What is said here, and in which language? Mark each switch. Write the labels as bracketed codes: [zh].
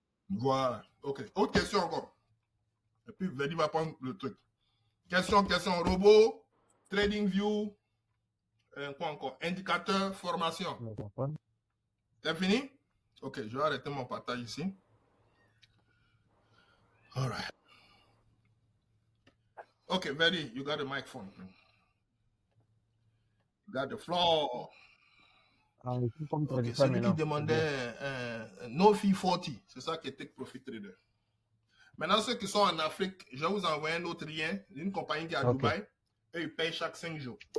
[fr] Voilà. OK. Autre question encore. Et puis, Verdi va prendre le truc. Question, robot, TradingView, quoi encore? Indicateur, formation. C'est fini? OK, je vais arrêter mon partage ici. [en] All right. OK, Verdi, you got the microphone. You got the floor. [fr] Okay, celui qui demandait no fee 40, c'est ça qui est Take Profit Trader. Maintenant, ceux qui sont en Afrique, je vais vous envoyer un autre lien d'une compagnie qui est à Dubaï et ils payent chaque 5 jours.